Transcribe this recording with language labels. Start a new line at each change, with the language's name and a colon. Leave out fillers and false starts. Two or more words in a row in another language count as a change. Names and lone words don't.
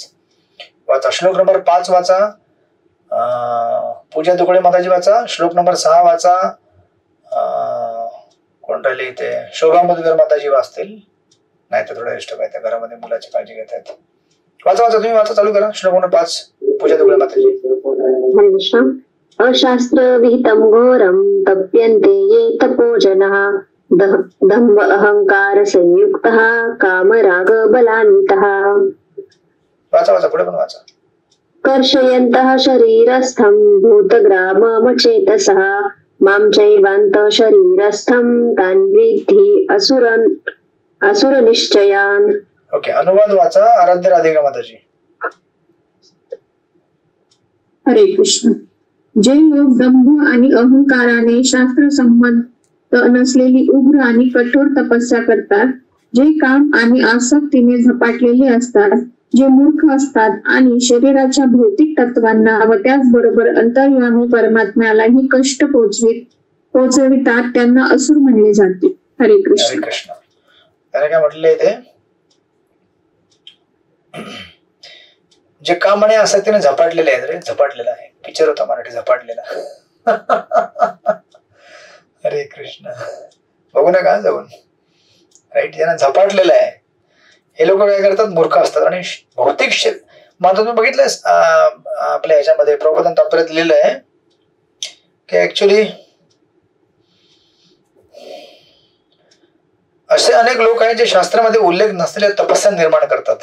Marathi: वाचा श्लोक नंबर 5 वाचा. पूजा दुकडे माताजी वाचा. श्लोक नंबर 6 वाचा. कोण राहिले इथे? शोभा मुदगर माताजी वाचतील. नाही तर थोडं डिस्टर्ब आहे, घरामध्ये मुलाची काळजी घेत आहेत. वाचा वाचा तुम्ही वाचा, चालू करा. श्लोक नंबर 5 पूजा दुकडे माताजी.
Sanskrit: अशास्त्र विहितं घोरं तप्यन्ते ये तपोजनः दंभ अहंकार संयुक्तः कामराग बलान्वितः.
Marathi: वाचा वाचा पुढे पण वाचा.
Sanskrit: कर्षयन्तः शरीरस्थं भूतग्राममचेतसः मां चैवान्त शरीरस्थं तान् विद्धि असुरनिश्चयान्.
Marathi: ओके. अनुवाद वाचा. आराध्य राधिका माताजी. हरे कृष्ण. जे लोक दंभ आणि अहंकाराने शास्त्रसंमत नसलेली उग्र आणि कठोर तपस्या करतात, जे काम आणि आसक्तीने झपाटलेले असतात, जे मूर्ख असतात आणि शरीराच्या भौतिक तत्वांना व त्याचबरोबर अंतर्यामी परमात्म्यालाही कष्ट पोचवितात, त्यांना असुर म्हणले जाते. हरे कृष्ण. हरे कृष्ण. त्याने काय म्हटले ते? जे काम आणि आसक्तीने झपाटलेले आहेत. रे झपाटलेला आहे. पिक्चर होता मराठी झपाटलेला. हरे कृष्ण. बघू नका जाऊन. राईट. ज्यांना झपाटलेलं आहे हे लोक काय करतात? मूर्ख असतात आणि भौतिक मला तुम्ही बघितलं आपल्या ह्याच्यामध्ये प्रबोधन तात्पर्यात लिहिलं आहे की ऍक्च्युली असे अनेक लोक आहेत जे शास्त्रामध्ये उल्लेख नसलेल्या तपस्या निर्माण करतात.